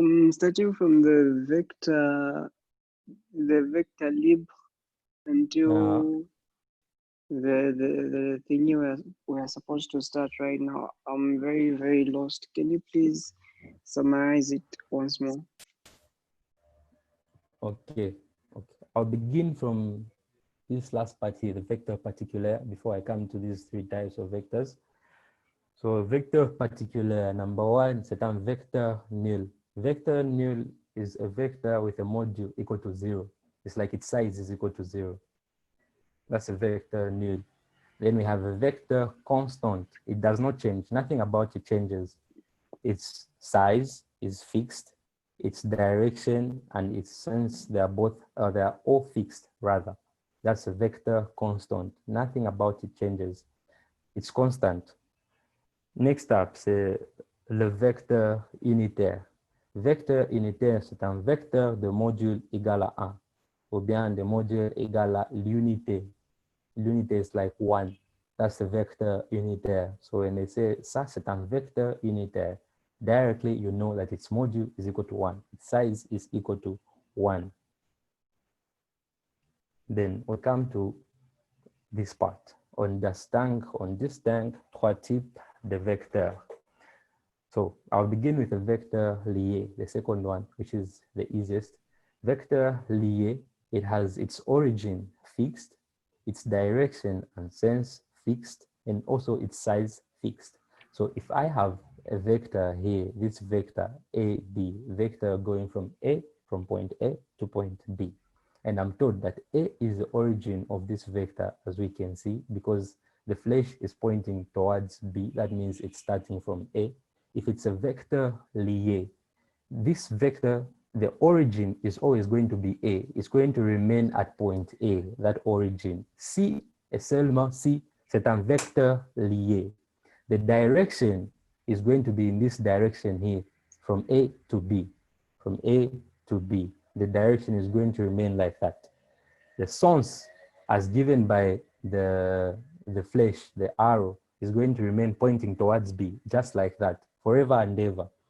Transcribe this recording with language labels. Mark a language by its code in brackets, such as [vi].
[en] Starting from the vector libre until the thing we're supposed to start right now. I'm very, very lost. Can you please summarize it once more? Okay. I'll begin from this last part here, the vector particular, before I come to these three types of vectors. So vector particular, number one, [fr] c'est un vecteur nul. [en] Vector nul is a vector with a module equal to 0. It's like its size is equal to 0. That's a vector nul. Then we have a vector constant. It does not change. Nothing about it changes. Its size is fixed. Its direction and its sense, they are all fixed rather. That's a vector constant. Nothing about it changes. It's constant. Next up, [fr] c'est le vecteur unitaire. Vecteur unitaire, c'est un vecteur de module égal à 1, ou bien de module égal à l'unité. [en] L'unité is like 1. That's the vector unitaire. So when they say [fr] ça, c'est un vecteur unitaire, [en] directly you know that its module is equal to 1. Its size is equal to 1. Then we come to this part. [fr] On distingue trois types de vecteurs. [en] So I'll begin with the vector lié, the second one, which is the easiest. Vector lié, it has its origin fixed, its direction and sense fixed, and also its size fixed. So if I have a vector here, this vector AB, vector going from point A to point B, and I'm told that A is the origin of this vector, as we can see, because the flash is pointing towards B. That means it's starting from A. If it's a vector lié, this vector, the origin is always going to be A. It's going to remain at point A, that origin. [fr] C et seulement C, c'est un vecteur lié. [en] The direction is going to be in this direction here, from A to B, from A to B. The direction is going to remain like that. The sense, as given by the flash, the arrow, is going to remain pointing towards B, just like that, forever and ever.